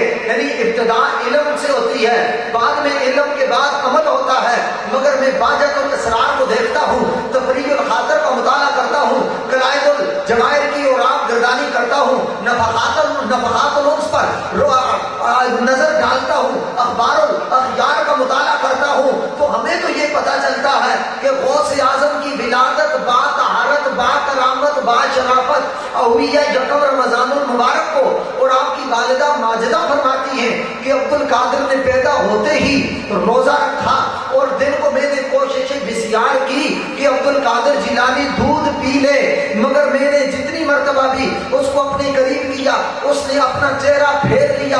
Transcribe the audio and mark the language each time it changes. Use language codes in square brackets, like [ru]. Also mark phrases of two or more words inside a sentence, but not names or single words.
[ur] یعنی ابتدا علم سے ہوتی ہے، بعد میں علم کے بعد عمل ہوتا ہے، مگر میں باجت الاسرار کو دیکھتا ہوں، تفریح الخاطر کا مطالعہ کرتا ہوں، قلائد الجواہر کی اور آپ گردانی کرتا ہوں، نفحات الانس پر نظر ڈالتا ہوں، اخبار الاخیار کا مطالعہ کرتا ہوں، تو ہمیں تو یہ پتہ چلتا ہے کہ غوث اعظم کی ولادت با طہارت با کرامت با شرافت ہوئی ہے یکم رمضان المبارک کو، اور آپ کی والدہ ماجدہ فرماتی ہیں کہ عبد القادر نے پیدا ہوتے ہی روزہ رکھا، اور دن کو میں نے کوشش بسیار کی کہ عبد القادر جیلانی دودھ پی لے، مگر میں نے جتنی مرتبہ بھی اس کو اپنے قریب کیا، اس نے اپنا چہرہ پھیر لیا.